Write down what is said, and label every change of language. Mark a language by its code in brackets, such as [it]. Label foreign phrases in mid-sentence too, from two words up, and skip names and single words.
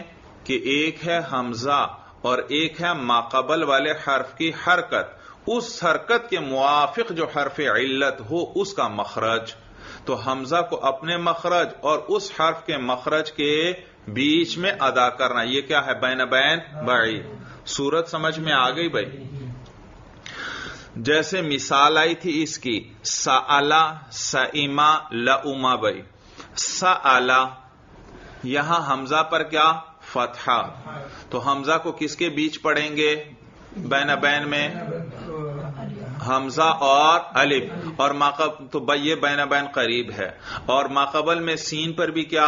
[ur] کہ ایک ہے حمزہ اور ایک ہے ماقبل والے حرف کی حرکت، اس حرکت کے موافق جو حرف علت ہو اس کا مخرج. تو حمزہ کو اپنے مخرج اور اس حرف کے مخرج کے بیچ میں ادا کرنا، یہ کیا ہے؟ بین بین بعید. صورت سمجھ میں آ گئی بھائی؟ جیسے مثال آئی تھی اس کی، [ar] سألا سئما لؤما. [ur] بھائی سألا، یہاں حمزہ پر کیا؟ فتحہ. تو حمزہ کو کس کے بیچ پڑھیں گے بین بین میں؟ حمزہ اور الف. اور تو یہ بین بین قریب ہے. اور ماقبل میں سین پر بھی کیا؟